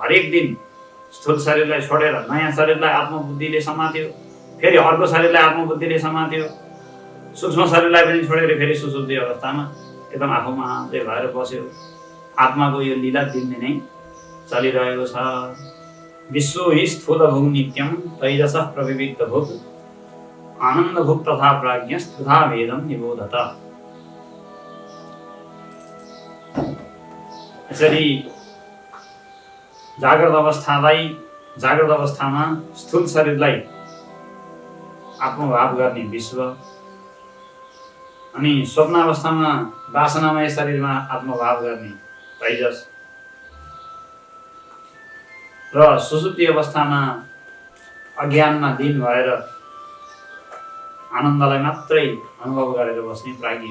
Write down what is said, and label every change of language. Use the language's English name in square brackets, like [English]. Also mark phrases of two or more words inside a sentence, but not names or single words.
[Nepali] हरेक दिन स्थूल शरीरलाई छोडेर नयाँ शरीरलाई आत्मबुद्धिले समात्यो, फेरि अर्को शरीरलाई आत्मबुद्धिले समात्यो, सूक्ष्म शरीरलाई पनि छोडेर फेरि सुसुप्ति अवस्थामा एकदम आफू मात्रै भएर बस्यो। आत्माको यो लीला दिनदिनै चलिरहेको छ। [Sanskrit] विश्व हि स्थूल भोग नित्यम तैजस प्रविविक्त भोग आनन्द भोग तथा प्राज्ञ तथा भेदम निबोधत। [Nepali] यसरी जाग्रत अवस्थामा स्थूल शरीरलाई आत्मभाव गर्ने विश्व, अनि स्वप्न अवस्थामा वासनामय शरीरमा आत्मभाव गर्ने तैजस, र सुसुप्ति अवस्थामा अज्ञानमा लीन भएर आनन्दलाई मात्रै अनुभव गरेर बस्ने प्राज्ञ।